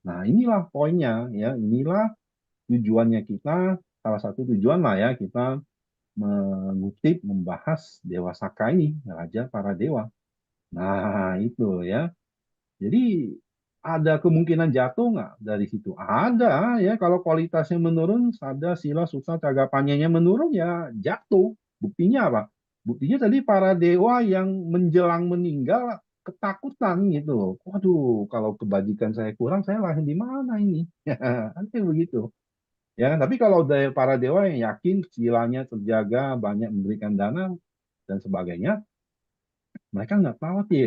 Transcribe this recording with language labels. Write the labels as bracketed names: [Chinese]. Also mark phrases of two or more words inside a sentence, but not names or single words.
[Indonesian] Nah, inilah poinnya ya, inilah tujuannya kita, salah satu tujuan lah ya kita mengutip, membahas Dewa Saka ini, Raja para Dewa. Nah, itu ya. Jadi ada kemungkinan jatuh nggak dari situ? Ada ya, kalau kualitasnya menurun, [Pali] sada, sila, suksa, cagapanyanya [Indonesian] menurun ya jatuh. Buktinya apa? Buktinya tadi para dewa yang menjelang meninggal ketakutan gitu. Waduh, kalau kebajikan saya kurang, saya lahir di mana ini? Kan kayak begitu. Ya, tapi kalau dari para dewa yang yakin silanya terjaga, banyak memberikan dana dan sebagainya, mereka nggak khawatir.